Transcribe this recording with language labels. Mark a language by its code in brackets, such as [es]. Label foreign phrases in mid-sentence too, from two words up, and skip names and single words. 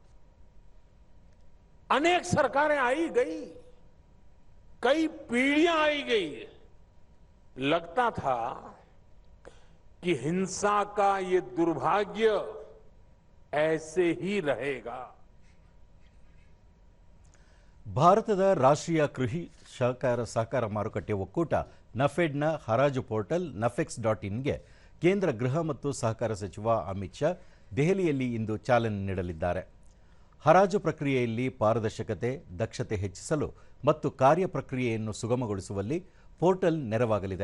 [hi] अनेक सरकारें आई गई, कई पीढ़ियां आई गई. लगता था कि हिंसा का ये दुर्भाग्य ऐसे ही रहेगा. [kn] ಭಾರತದ ರಾಷ್ಟ್ರೀಯ ಕೃಷಿ ಸಹಕಾರ ಮಾರುಕಟ್ಟೆ ಒಕ್ಕೂಟ ನಫೆಡ್ನ ಹರಾಜು ಪೋರ್ಟಲ್ nafex.inಗೆ ಕೇಂದ್ರ ಗೃಹ ಮತ್ತು ಸಹಕಾರ ಸಚಿವ ಅಮಿತ್ ಶಾ ದೆಹಲಿಯಲ್ಲಿ ಇಂದು ಚಾಲನೆ ನೀಡಲಿದ್ದಾರೆ. ಹರಾಜು ಪ್ರಕ್ರಿಯೆಯಲ್ಲಿ ಪಾರದರ್ಶಕತೆ, ದಕ್ಷತೆ ಹೆಚ್ಚಿಸಲು ಮತ್ತು ಕಾರ್ಯ ಪ್ರಕ್ರಿಯೆಯನ್ನು ಸುಗಮಗೊಳಿಸುವಲ್ಲಿ ಪೋರ್ಟಲ್ ನೆರವಾಗಲಿದೆ.